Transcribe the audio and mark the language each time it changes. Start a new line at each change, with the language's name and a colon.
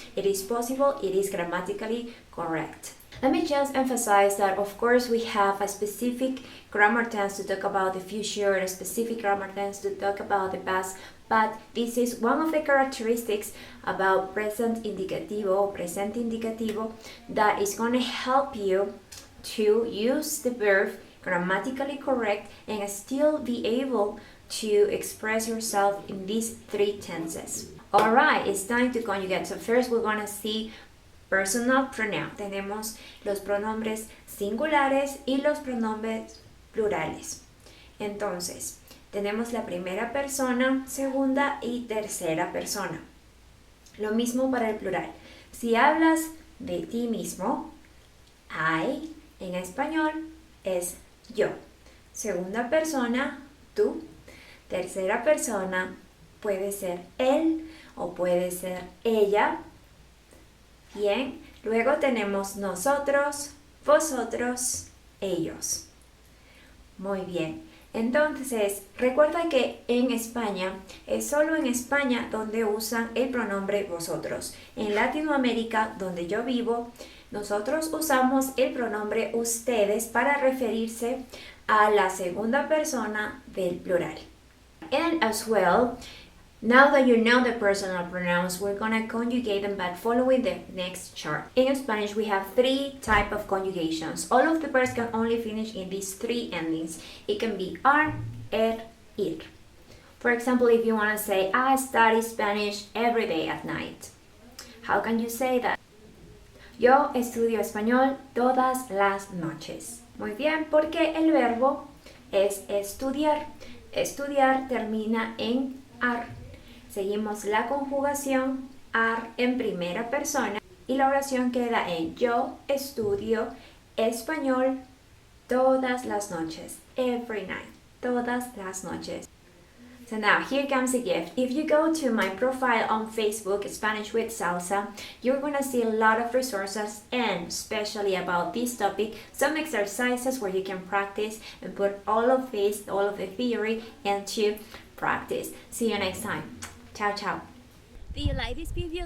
English: It is possible, it is grammatically correct. Let me just emphasize that of course we have a specific grammar tense to talk about the future, a specific grammar tense to talk about the past, but this is one of the characteristics about present indicativo that is going to help you to use the verb grammatically correct and still be able to express yourself in these three tenses. Alright, it's time to conjugate. So first we're going to see personal pronoun.
Spanish: Tenemos los pronombres singulares y los pronombres plurales. Entonces, tenemos la primera persona, segunda y tercera persona. Lo mismo para el plural. Si hablas de ti mismo, I en español es yo. Segunda persona, tú. Tercera persona puede ser él o puede ser ella. Bien, luego tenemos nosotros, vosotros ellos. Muy bien. Entonces, recuerda que en España es solo en España donde usan el pronombre vosotros. En Latinoamérica, donde yo vivo, nosotros usamos el pronombre ustedes para referirse a la segunda persona del plural.
English: And as well, now that you know the personal pronouns, we're gonna conjugate them by following the next chart. In Spanish, we have 3 types of conjugations. All of the verbs can only finish in these 3 endings. It can be ar, ir. For example, if you wanna say, I study Spanish every day at night. How can you say that?
Spanish: Yo estudio español todas las noches. Muy bien, porque el verbo es estudiar. Estudiar termina en ar. Seguimos la conjugación ar en primera persona y la oración queda en yo estudio español todas las noches.
English: Every night.
Spanish: Todas las noches.
English: So now, here comes a gift. If you go to my profile on Facebook, Spanish with Salsa, you're gonna see a lot of resources and especially about this topic, some exercises where you can practice and put all of this, all of the theory into practice. See you next time. Ciao, ciao. Do you like this video?